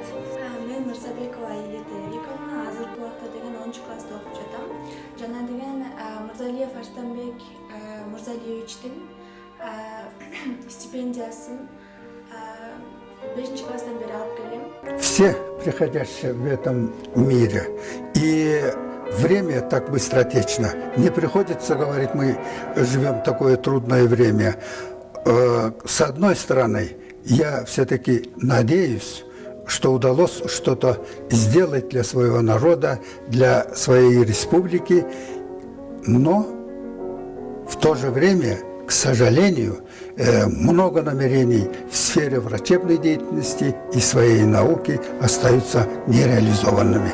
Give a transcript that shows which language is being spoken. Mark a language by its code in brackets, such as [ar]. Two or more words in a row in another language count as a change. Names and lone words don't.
[ky] Мен Мырзабекова Елена Эриковна, азыркы убакта деген 10 класста окуп жатам. Жана деген Мырзалиев Арстанбек Мырзалиевичтин стипендиясын 5 класстан бери алып келем. [ru] Все приходящие в этом мире. И время так быстротечно. Не приходится говорить, мы живем такое трудное время. С одной стороны, я все-таки надеюсь, что удалось что-то сделать для своего народа, для своей республики, но в то же время, к сожалению, много намерений в сфере врачебной деятельности и своей науки остаются нереализованными.